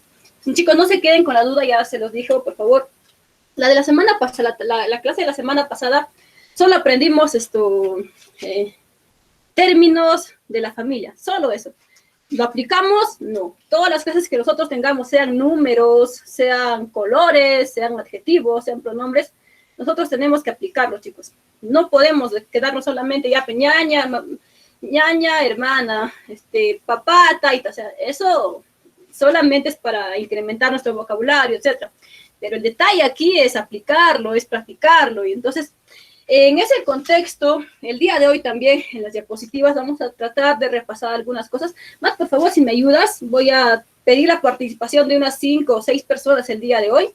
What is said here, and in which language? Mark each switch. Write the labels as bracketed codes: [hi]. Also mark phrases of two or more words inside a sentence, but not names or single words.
[es] Entonces, chicos, no se queden con la duda, ya se los dijo, por favor. La de la semana pasada, la clase de la semana pasada, solo aprendimos términos de la familia, solo eso. ¿Lo aplicamos? No. Todas las clases que nosotros tengamos, sean números, sean colores, sean adjetivos, sean pronombres, nosotros tenemos que aplicarlos, chicos. No podemos quedarnos solamente ya ñaña, hermana, papá, taita, o sea, eso solamente es para incrementar nuestro vocabulario, etcétera. Pero el detalle aquí es aplicarlo, es practicarlo, y entonces, en ese contexto, el día de hoy también, en las diapositivas, vamos a tratar de repasar algunas cosas. Matt, por favor, si me ayudas, voy a pedir la participación de unas 5 o 6 personas el día de hoy.